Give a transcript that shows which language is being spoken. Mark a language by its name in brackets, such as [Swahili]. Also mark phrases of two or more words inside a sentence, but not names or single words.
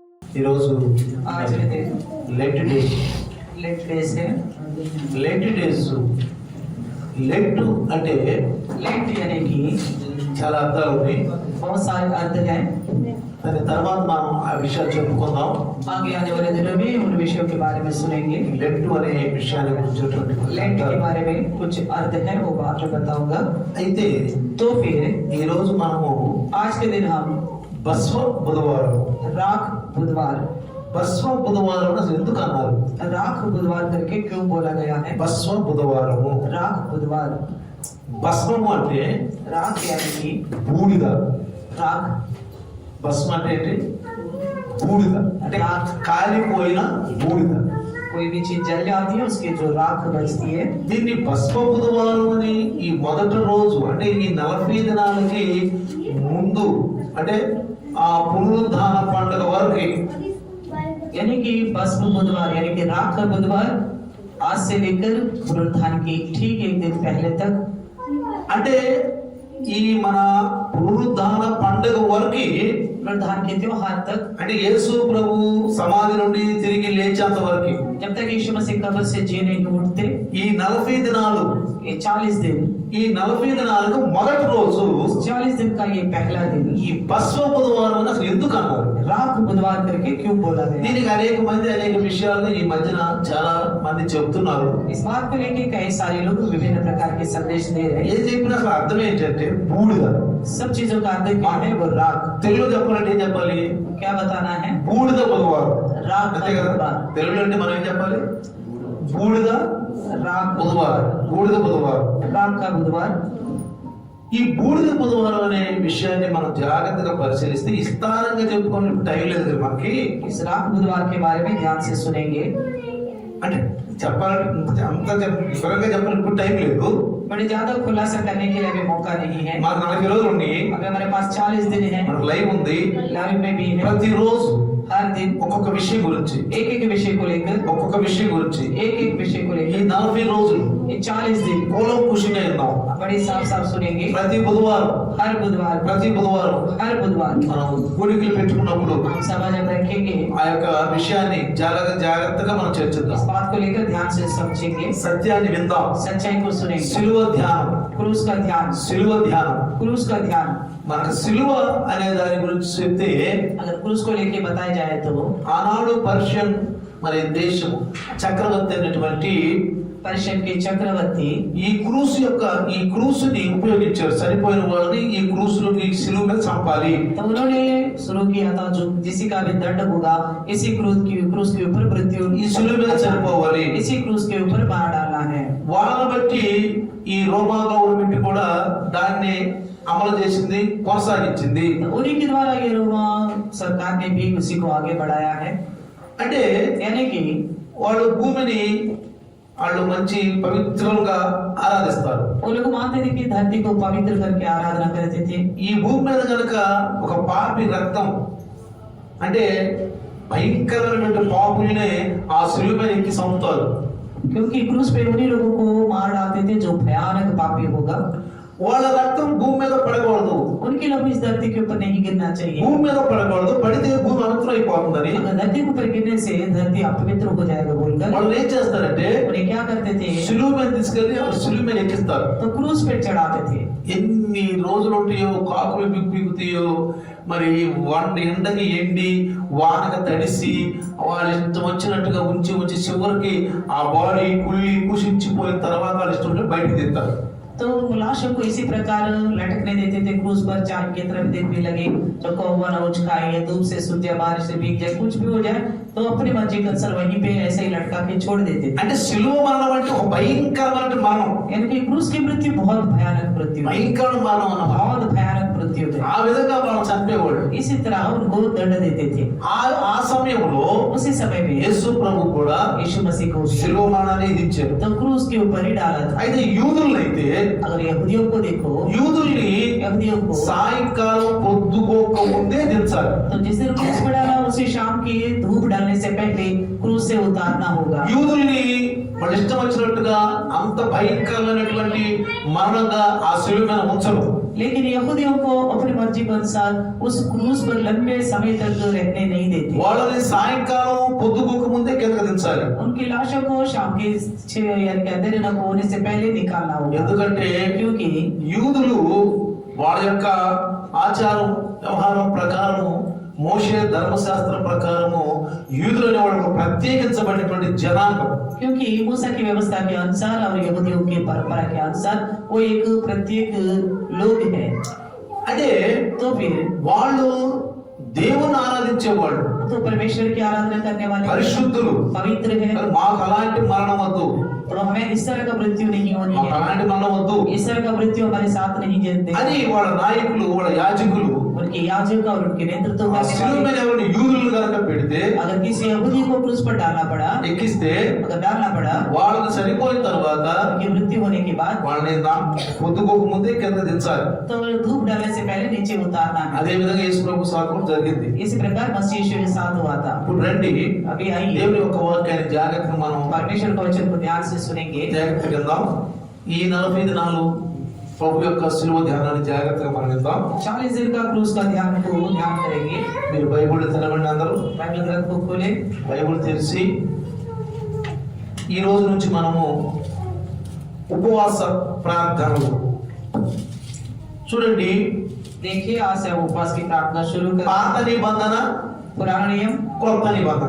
[Telugu] ఈరోజు [Hindi] आज के दिन [English] Lent day Lent days है। Lent days Lent అంటే [Hindi] लेट यानी कि [Telugu] చాలా అర్థాలు ఉన్నాయి. [Hindi] बहुत सारे अर्थ हैं। [Telugu] దాని తర్వాత మనం ఆ విషయాలు చెప్పుకుందాం. [Hindi] आगे आने वाले दिनों में उन विषयों के बारे में सुनेंगे। [Telugu] లెట్ అనే విషయాన్ని గురించినటువంటి [Hindi] लेट के बारे में कुछ अर्थ है, वो बात मैं बताऊंगा। [Telugu] అయితే [Hindi] तो फिर [Telugu] ఈ రోజు మనము [Hindi] आज के दिन हम [Telugu] బస్వ బుధవారం [Hindi] राख बुधवार [Telugu] బస్వ బుధవారం అసలు ఎందుకు అన్నారు? [Hindi] राख बुधवार करके क्यों बोला गया है? [Telugu] బస్వ బుధవారము [Hindi] राख बुधवार [Telugu] భస్మము అంటే [Hindi] राख यानी कि [Telugu] బూడిద. [Hindi] राख [Telugu] భస్మ అంటే ఏంటి? బూడిద అంటే కాలిపోయిన బూడిద. [Hindi] कोई भी चीज जल जाती है उसकी जो राख बचती है। [Telugu] దీన్ని భస్మ బుధవారం అని ఈ మొదటి రోజు అంటే ఈ 40 దినాలకి ముందు అంటే ఆ పునరుద్ధాన పండుగ వరకు [Hindi] यानी कि भस्म बुधवार यानी कि राख बुधवार आज से लेकर पुनरुत्थान की ठीक एक दिन पहले तक [Telugu] అంటే ఈ మన పునరుద్ధాన పండుగ వరకు [Hindi] पुनरुत्थान के त्योहार तक [Telugu] అంటే యేసు ప్రభు సమాధి నుండి తిరిగి లేచేంత వరకు [Hindi] जब तक यीशु मसीह कब्र से जी नहीं उठते [Telugu] ఈ 40 దినాలు [Hindi] ये 40 दिन [Telugu] ఈ 40 దినాలకు మొదటి రోజు [Hindi] 40 दिन का ये पहला दिन [Telugu] ఈ భస్మ బుధవారం అని అసలు ఎందుకు అన్నారు? [Hindi] राख बुधवार करके क्यों बोला गया? [Telugu] దీనికి అనేక మంది అనేక విషయాలు ఈ మధ్యన చాలా మంది చెప్తున్నారు. [Hindi] इस बात को लेकर कई सारे लोग विभिन्न प्रकार के संदेश दे रहे हैं। [Telugu] ఏం చెప్పినా అసలు అర్థం ఏంటంటే బూడిద. [Hindi] सब चीजों का अर्थ क्या है? वो राख। [Telugu] తెలుగులో చెప్పాలంటే ఏం చెప్పాలి? [Hindi] क्या बताना है? [Telugu] బూడిద బుధవారం. [Hindi] राख [Telugu] అంతే కదా? [Hindi] बुधवार। [Telugu] తెలుగులో అంటే మనం ఏం చెప్పాలి? బూడిద [Hindi] राख [Telugu] బుధవారం. బూడిద బుధవారం. [Hindi] राख का बुधवार। [Telugu] ఈ బూడిద బుధవారం అనే విషయాన్ని మనం జాగ్రత్తగా పరిశీలిస్తే విస్తారంగా చెప్పుకోని టైం లేదు కదా మనకి. [Hindi] इस राख बुधवार के बारे में ध्यान से सुनेंगे। [Telugu] అంటే చెప్పాలంటే అంత వివరంగా చెప్పాలి ఇప్పుడు టైం లేదు. [Hindi] बड़े ज्यादा खुलासा करने के लिए अभी मौका नहीं है। [Telugu] మాకు 40 రోజులు ఉన్నాయి. [Hindi] अभी हमारे पास 40 दिन है। [Telugu] మనకు లైవ్ ఉంది. [Hindi] लाइव में भी है। [Telugu] ప్రతిరోజు [Hindi] हर दिन [Telugu] ఒక్కొక్క విషయం గురించి [Hindi] एक एक विषय को लेकर [Telugu] ఒక్కొక్క విషయం గురించి [Hindi] एक एक विषय को [Telugu] ఈ [Hindi] लेकर [Telugu] 40 రోజులు [Hindi] ये 40 दिन [Telugu] కూలంకుషంగా విన్నాం. [Hindi] बड़े साफ साफ सुनेंगे। [Telugu] ప్రతి బుధవారం [Hindi] हर बुधवार हर बुधवार [Telugu] మనం కూడికలు పెట్టుకున్నప్పుడు [Hindi] हम सभा जब रखेंगे [Telugu] ఆ యొక్క విషయాన్ని జాగ్రత్తగా మనం చర్చిద్దాం. [Hindi] इस बात को लेकर ध्यान से समझेंगे, [Telugu] సత్యాన్ని విందాం. [Hindi] सच्चाई को सुनेंगे। [Telugu] సిలువ ధ్యానం. [Hindi] क्रूस का ध्यान, [Telugu] సిలువ ధ్యానం. [Hindi] क्रूस का ध्यान। [Telugu] మనకు సిలువ అనే దాని గురించి చెప్తే [Hindi] अगर क्रूस को लेके बताया जाए तो [Telugu] ఆనాడు పర్షియన్ మరి దేశం చక్రవర్తి అయినటువంటి [Hindi] पर्शियन के चक्रवर्ती [Telugu] ఈ క్రూసుని ఉపయోగించారు. చనిపోయిన వాళ్ళని ఈ క్రూసులోకి సిలువ మీద చంపాలి. [Hindi] तो उन्होंने शुरू किया था जो किसी का भी दंड होगा इसी क्रूस के ऊपर मृत्यु [Telugu] ఈ సిలువ మీద చనిపోవాలి. [Hindi] इसी क्रूस के ऊपर मार डालना है। [Telugu] వాళ్ళని బట్టి ఈ రోమా గవర్నమెంట్ కూడా దాన్ని అమలు చేసింది, కొనసాగించింది. [Hindi] तो उन्हीं के द्वारा ये रोमा सरकार ने भी उसी को आगे बढ़ाया है। [Telugu] అంటే [Hindi] यानी कि [Telugu] వాళ్ళు భూమిని వాళ్ళు మంచి పవిత్రంగా ఆరాధిస్తారు. [Hindi] वो लोग मानते थे कि धरती को पवित्र करके आराधना करते थे। [Telugu] ఈ భూమి మీద కనుక ఒక పాపి రక్తం అంటే భయంకరమైన పాపులనే ఆ సిలువ మీద ఎక్కి చంపుతారు. [Hindi] क्योंकि क्रूस पे उन्हीं लोगों को मार डालते थे जो भयानक पापी होगा। [Telugu] వాళ్ళ రక్తం భూమి మీద పడకూడదు. [Hindi] उनके लोग इस धरती के ऊपर नहीं गिरना चाहिए। [Telugu] భూమి మీద పడకూడదు, పడితే భూమి పవిత్రం అయిపోతుందని [Hindi] अगर धरती के ऊपर गिरने से धरती अपवित्र हो जाएगा बोलकर [Telugu] వాళ్ళు ఏం చేస్తారంటే [Hindi] उन्हें क्या करते थे? [Telugu] సిలువ మీద తీసుకెళ్లి ఆ సిలువ మీద ఎక్కిస్తారు. [Hindi] तो क्रूस पे चढ़ाते थे। [Telugu] ఎన్ని రోజులు ఉంటాయో, కాకులు బిగుతాయో, మరి ఎండకి ఎండి వానక తడిసి వాళ్ళ ఇష్టం వచ్చినట్టుగా ఉంచి చివరికి ఆ బాడీ కుళ్ళి కుషించిపోయిన తర్వాత వాళ్ళ ఇష్టం ఉంటే బయటకు తీస్తారు. [Hindi] तो लाशों को इसी प्रकार लटकने देते थे क्रूस पर, चांद की तरफ देखने लगे तो कौवा न उछ खाए या धूप से सूख जाए, बारिश से भीग जाए, कुछ भी हो जाए तो अपनी मर्जी का असर वहीं पे ऐसे ही लटका के छोड़ देते थे। [Telugu] అంటే సిలువ మరణం అంటే ఒక భయంకరమైన మరణం. [Hindi] यानी कि क्रूस की मृत्यु बहुत भयानक मृत्यु, [Telugu] భయంకరమైన మరణం అన్నమాట. [Hindi] बहुत भयानक मृत्यु थे। [Telugu] ఆ విధంగా వాళ్ళు చంపేవాడు. [Hindi] इसी तरह उनको दंड देते थे। [Telugu] ఆ సమయంలో [Hindi] उसी समय में [Telugu] యేసు ప్రభు కూడా [Hindi] यीशु मसीह को [Telugu] సిలువ మరణాన్ని విధించారు. [Hindi] तो क्रूस के ऊपर ही डाला था। [Telugu] అయితే యూదులైతే [Hindi] अगर यहूदियों को देखो, [Telugu] యూదుల్ని [Hindi] यहूदियों को [Telugu] సాయంకాలం పొద్దుకోక ముందే దించాలి. [Hindi] तो जिस दिन क्रूस पे डाला उसी शाम की धूप डालने से पहले क्रूस से उतारना होगा। [Telugu] యూదుల్ని వాళ్ళ ఇష్టం వచ్చినట్టుగా అంత భయంకరమైనటువంటి మరణంగా ఆ సిలువ మీద ఉంచరు. [Hindi] लेकिन यहूदियों को अपनी मर्जी के अनुसार उस क्रूज पर लंबे समय तक रहने नहीं देते। [Telugu] వాళ్ళని సాయంకాలం పొద్దుగోక ముందే కిందకి దించాలి. [Hindi] उनकी लाशों को शाम के 6 यानी कि अंधेरे न होने से पहले निकालना होगा। [Telugu] ఎందుకంటే [Hindi] क्योंकि [Telugu] యూదులు వాళ్ళ యొక్క ఆచారం వ్యవహారం ప్రకారం మోషే ధర్మశాస్త్రం ప్రకారము యూదులు అనే వాళ్ళు ప్రత్యేకించబడినటువంటి జనాంగం. [Hindi] क्योंकि मूसा की व्यवस्था के अनुसार और यहूदियों की परंपरा के अनुसार वो एक प्रत्येक लोग है। [Telugu] అంటే [Hindi] तो फिर [Telugu] వాళ్ళు దేవుని ఆరాధించేవాళ్ళు, [Hindi] तो परमेश्वर की आराधना करने वाले [Telugu] పరిశుద్ధులు. [Hindi] पवित्र है। [Telugu] మరి మాకు అలాంటి మరణం వద్దు, [Hindi] तो हमें इस तरह का मृत्यु नहीं होनी [Telugu] మాకు [Hindi] है, [Telugu] అలాంటి మరణం వద్దు [Hindi] इस तरह का मृत्यु हमारे साथ नहीं जलते। [Telugu] అని వాళ్ళ నాయకులు వాళ్ళ యాజకులు [Hindi] उनके याजक और उनके नेतृत्व [Telugu] ఆ [Hindi] करने [Telugu] శిలువ [Hindi] वाले [Telugu] మీద ఎవరిని యూదులు కనుక పెడితే [Hindi] अगर किसी यहूदी को क्रूस पर डालना पड़ा, [Telugu] ఎక్కిస్తే [Hindi] अगर डालना पड़ा, [Telugu] వాళ్ళని చనిపోయిన తర్వాత [Hindi] उनकी मृत्यु होने के बाद [Telugu] వాళ్ళని పొద్దుకోక ముందే కింద దించాలి. [Hindi] तो धूप डालने से पहले नीचे उतारना है। [Telugu] అదే విధంగా యేసు ప్రభు సాకు జరిగింది. [Hindi] इसी प्रकार मसीह यीशु के साथ हुआ था। [Telugu] ఇప్పుడు రండి [Hindi] अभी आइए [Telugu] దేవుని యొక్క వాక్యాన్ని జాగ్రత్తగా మనం [Hindi] परमेश्वर का वचन को ध्यान से सुनेंगे। [Telugu] జాగ్రత్తగా విందాం. ఈ 40 దినాలు ప్రభు యొక్క శిలువ ధ్యానాన్ని జాగ్రత్తగా మనం విందాం. [Hindi] 40 दिन का क्रूस का ध्यान करेंगे। [Telugu] మీరు బైబిల్ తెరవండి, అందరూ [Hindi] बाइबल ग्रंथ को खोले, [Telugu] బైబిల్ తెరిచి ఈ రోజు నుంచి మనము ఉపవాస ప్రార్థనలు చూడండి. [Hindi] देखिए आज से उपवास की प्रार्थना शुरू [Telugu] పాత [Hindi] करें। [Telugu] నిబంధన, [Hindi] पुराना नियम, [Telugu] కొత్త నిబంధన.